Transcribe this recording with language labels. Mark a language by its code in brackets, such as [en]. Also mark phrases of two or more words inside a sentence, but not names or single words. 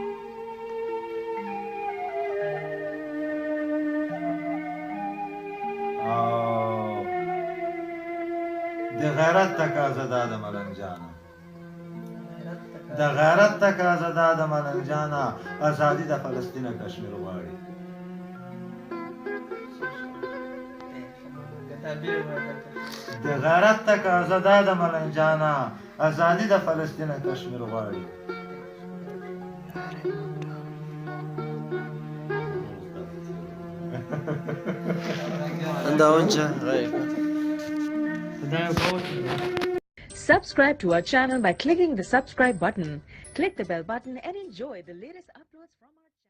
[ps] د غیرت تقاضا ده د ملنګ جانه د غیرت تقاضا ده د ملنګ جانه ازادي د فلسطین او کشمیر غواړي د غیرت تقاضا ده د ملنګ جانه ازادي د فلسطین او کشمیر غواړي [en] Subscribe to our channel by clicking the subscribe button. Click the bell button and enjoy the latest uploads from our